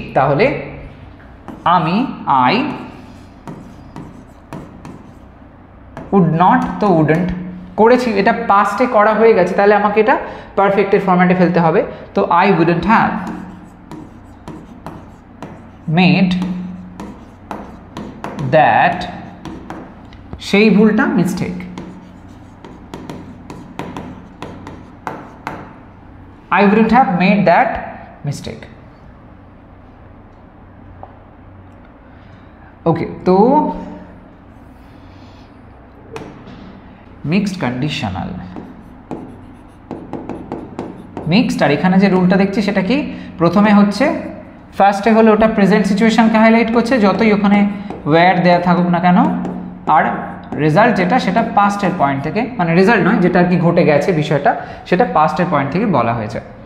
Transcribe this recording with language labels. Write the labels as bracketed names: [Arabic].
[Bangla] তাহলে আমি [English] I would not, [Bangla] তো উডন্ট করেছি, এটা পাস্টে করা হয়ে গেছে, তাহলে আমাকে এটা পারফেক্টের ফরম্যাটে ফেলতে হবে। [English] তো I wouldn't have made that, [Bangla] সেই ভুলটা [English] Mistake. I wouldn't have made that mistake. [Bangla] Okay, তো মিক্সড কন্ডিশনাল, মিক্সড, আর এখানে যে রুলটা দেখছি সেটা কি, প্রথমে হচ্ছে ফার্স্টে হলো ওটা প্রেজেন্ট সিচুয়েশনকে হাইলাইট করছে, যতই ওখানে ওয়্যার দেয়া থাকুক না কেন, আর রেজাল্ট যেটা সেটা পাস্টের পয়েন্ট থেকে, মানে রেজাল্ট নয়, যেটা আর কি ঘটে গেছে বিষয়টা, সেটা পাস্টের পয়েন্ট থেকে বলা হয়েছে।